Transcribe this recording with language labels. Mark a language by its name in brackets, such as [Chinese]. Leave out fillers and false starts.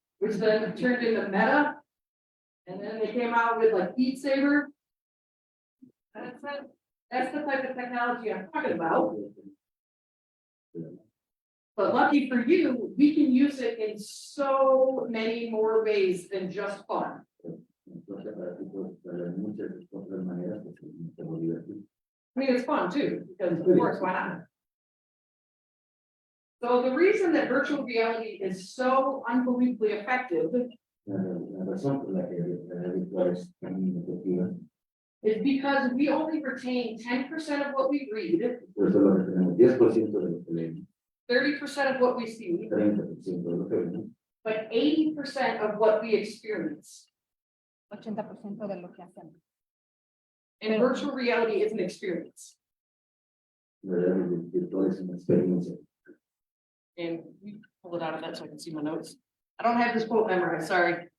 [English] Which then turned into Meta. And then they came out with like Beat Saber. That's the type of technology I'm talking about. But lucky for you, we can use it in so many more ways than just fun. [Spanish] Entonces, para ti puedes usarlo en muchas otras maneras que se puede divertir. [English] I mean, it's fun too, because of course, why not? So the reason that virtual reality is so unbelievably effective [Spanish] La razón por la que la realidad virtual es tan efectiva [English] is because we only retain 10% of what we read, [Spanish] por eso lo que tenemos 10% de lo que leemos, [English] 30% of what we see, [Spanish] 30% de lo que vemos, [English] but 80% of what we experience. [Spanish] 80% de lo que hacemos. [English] And virtual reality is an experience. [Spanish] la realidad virtual es una experiencia. [English] And we pull it out of that so I can see my notes. I don't have this quote memorized, sorry.